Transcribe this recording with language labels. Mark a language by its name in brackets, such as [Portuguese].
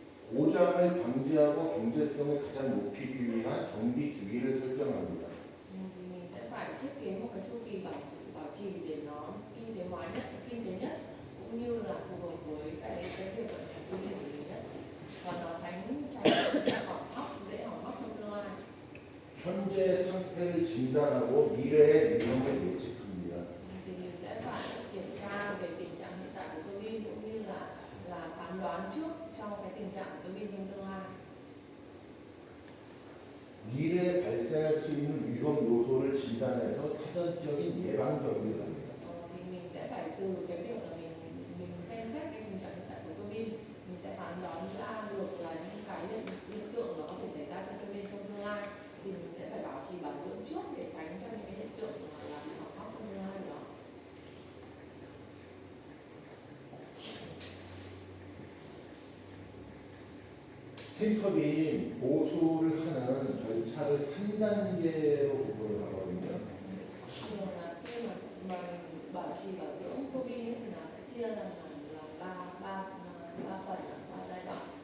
[Korean] 고장을 방지하고 경제성을 가장 높이기 위한 정비 주기를 설정합니다. [Vietnamese] Thì mình sẽ phải thiết kế một cái chu kỳ bảo trì để nó kinh tế hóa nhất, kinh tế nhất, cũng như là phù hợp với cái việc vận hành tua bin của mình nhất, và nó tránh hỏng hóc, dễ hỏng hóc trong tương lai. [Korean] 현재 상태를 진단하고 미래의 위험을 예측합니다. [Vietnamese] Thì mình sẽ phải kiểm tra về tình trạng hiện tại của tua bin cũng như là phán đoán trước trong cái tình trạng của tua bin trong tương lai. [Korean] 미래에 발생할 수 있는 위험 요소를 진단해서 사전적인 예방 정비를 합니다. [Vietnamese] Thì mình sẽ phải từ cái việc là mình xem xét cái tình trạng hiện tại của tua bin, mình sẽ phán đoán ra được là những cái hiện tượng nó có thể xảy ra trong tua bin trong tương lai, thì mình sẽ phải bảo trì bảo dưỡng trước để tránh cho những cái hiện tượng mà làm hỏng hóc trong tương lai đó. [Korean] 스팀터빈 보수를 하는 절차를 3단계로 구분을 하거든요. [Vietnamese] Thường là khi mà mình bảo trì bảo dưỡng tua bin ấy, thì nó sẽ chia ra là ba phần, ba giai đoạn.